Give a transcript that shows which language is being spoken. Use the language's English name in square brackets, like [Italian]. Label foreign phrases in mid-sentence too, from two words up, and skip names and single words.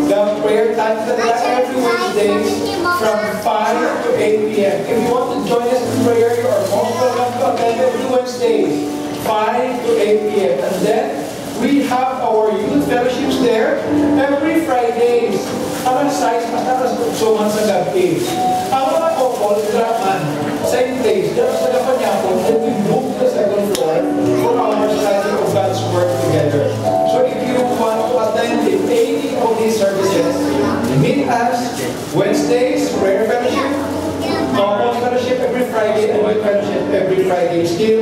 [English] The prayer time is every Wednesdays from 5 to 8 p.m. If you want to join us in prayer, you are most welcome to attend every Wednesdays, 5 to 8 p.m. And then we have our youth fellowships there every Fridays. [Hiligaynon] Alas 6 hasta alas 8 sa gabi. Ang mga couple, draman, [English] same place, [Filipino] dito sa Kapanyapon, [English] and we move to the second floor for our study of God's Word together. So if you want to attend any of these services, meet us Wednesdays, prayer fellowship, normal fellowship every Friday, and youth fellowship every Friday still.